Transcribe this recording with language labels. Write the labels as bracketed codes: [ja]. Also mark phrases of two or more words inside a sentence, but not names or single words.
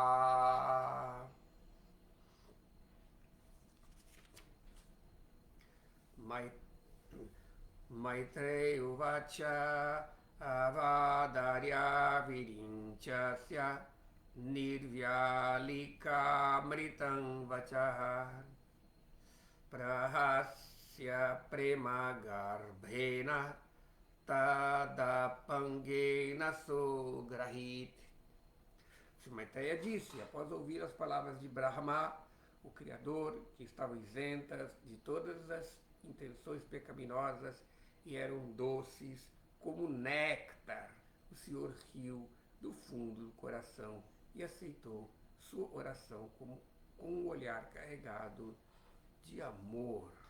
[sa] मैत्रेय उवाच अवधार्य विरिञ्चस्य निर्व्यलीक मृतम् वचः प्रहस्य प्रेम गर्भेण तदा पङ्गे नसो ग्रहित. [pt] Sri Maitreya disse, após ouvir as palavras de Brahma, o Criador, que estavam isentas de todas as intenções pecaminosas e eram doces como néctar, o Senhor riu do fundo do coração e aceitou sua oração com um olhar carregado de amor.